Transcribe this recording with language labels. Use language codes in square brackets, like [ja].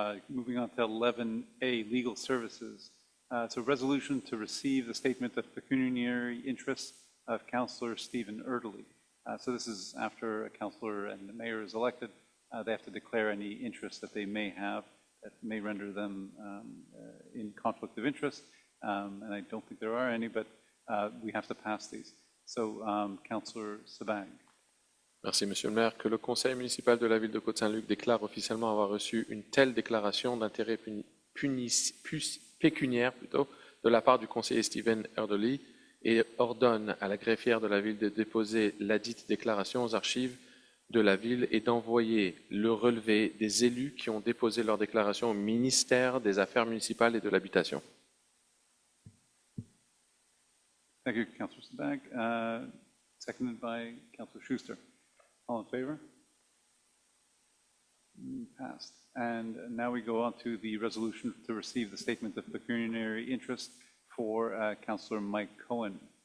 [en] Moving on to 11A, legal services. So resolution to receive the statement of pecuniary interest of Councillor Stephen Erdely. So this is after a councillor and the mayor is elected. They have to declare any interest that they may have that may render them in conflict of interest. And I don't think there are any, but we have to pass these. So, Councillor Sabang. [fr] Merci, Monsieur le maire. Que le conseil municipal de la ville de Côte Saint-Luc déclare officiellement avoir reçu une telle déclaration d'intérêt pécuniaire de la part du conseiller Stephen Erdely et ordonne à la greffière de la ville de déposer ladite déclaration aux archives de la ville et d'envoyer le relevé des élus qui ont déposé leur déclaration au ministère des Affaires municipales et de l'Habitation. [en] Thank you, Councillor Sabag. Seconded by Councillor Schuster. All in favor? Passed. And now we go on to the resolution to receive the statement of pecuniary interest for Councillor Mike Cohen.